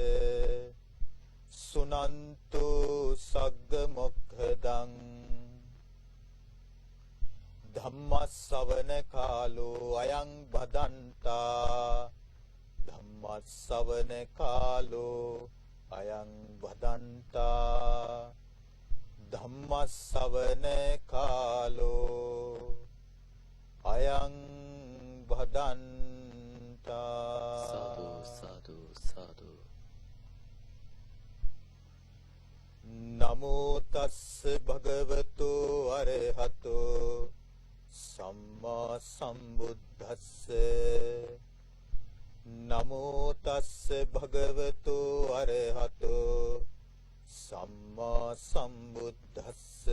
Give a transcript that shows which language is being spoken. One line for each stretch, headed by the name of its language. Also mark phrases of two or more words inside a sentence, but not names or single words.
Pali: සුනන්තු සග්ග මොක්ඛදං ධම්මස්සවන කාලෝ අයං බදන්තා ධම්මස්සවන කාලෝ අයං බදන්තා ධම්මස්සවන කාලෝ අයං බදන්තා. සාදු සාදු සාදු. නමෝ තස්ස භගවතු අරහතෝ සම්මා සම්බුද්දස්ස නමෝ තස්ස භගවතු අරහතෝ සම්මා සම්බුද්දස්ස